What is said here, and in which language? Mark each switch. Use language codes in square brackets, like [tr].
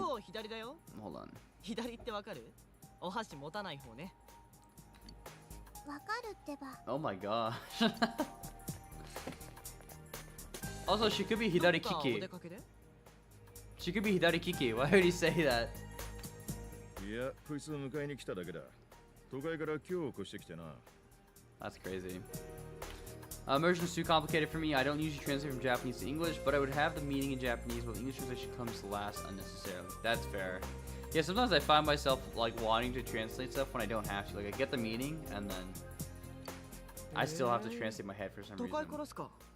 [en] Hold on. [ja] 左ってわかる？お箸持たない方ね。わかるってば。 [en] Oh my gosh. Also, she could be Hidari Kiki. She could be Hidari Kiki. Why would he say that? [ja] いや、こいつを迎えに来ただけだ。都会から今日越してきてな。 [en] That's crazy. Immersion is too complicated for me. I don't usually translate from Japanese to English, but I would have the meaning in Japanese while the English translation comes last unnecessarily. That's fair. Yeah, sometimes I find myself like wanting to translate stuff when I don't have to. Like I get the meaning and then I still have to translate my head for some reason.